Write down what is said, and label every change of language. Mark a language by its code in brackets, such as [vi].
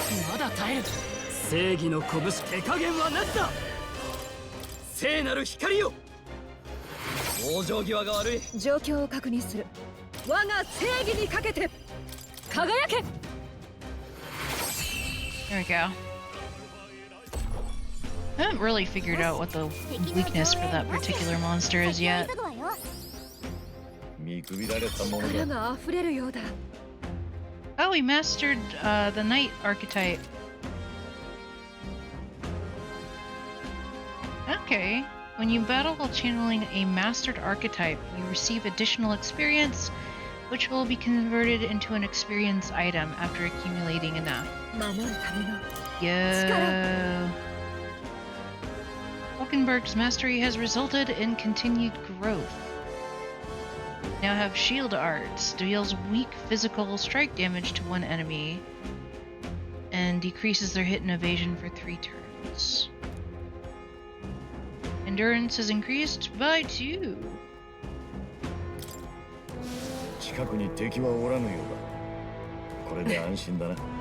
[ja] まだ耐える。正義の拳手加減はなしだ。聖なる光よ。往生際が悪い。状況を確認する。我が正義にかけて輝け。 [en] there we go. I haven't really figured out what the weakness for that particular monster is yet. [ja] 急ぐわよ。見くびられたもの力だ。が溢れるようだ。 [en] Oh, we mastered the knight archetype. Okay. When you battle while channeling a mastered archetype, you receive additional experience, which will be converted into an experience item after accumulating enough. [ja] 守るための [en] Yo. Falkenberg's mastery has resulted in continued growth. Now have shield arts, deals weak physical strike damage to one enemy, and decreases their hit and evasion for 3 turns. Endurance is increased by 2. [ja] 近くに敵はおらぬようだ。これで安心だな。